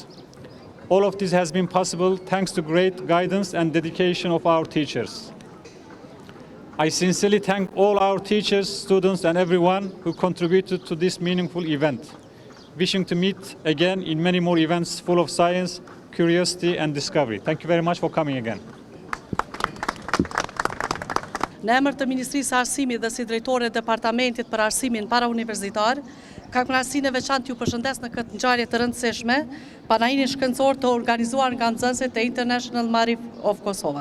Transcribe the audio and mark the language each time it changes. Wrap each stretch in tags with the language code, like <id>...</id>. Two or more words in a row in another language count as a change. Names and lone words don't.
<en>All of this has been possible thanks to great guidance and dedication of our teachers. I sincerely thank all our teachers, students and everyone who contributed to this meaningful event. Wishing to meet again in many more events full of science, curiosity and discovery. Thank you very much for coming again.</en> <sq>Në emër të Ministrisë së Arsimit dhe si drejtore e Departamentit për Arsimin Parauniversitar, kam kënaqësinë e veçantë t'ju përshëndes në këtë ngjarje të rëndësishme, panajirin shkencor të organizuar nga nxënësit e International Maarif of Kosovo.</sq>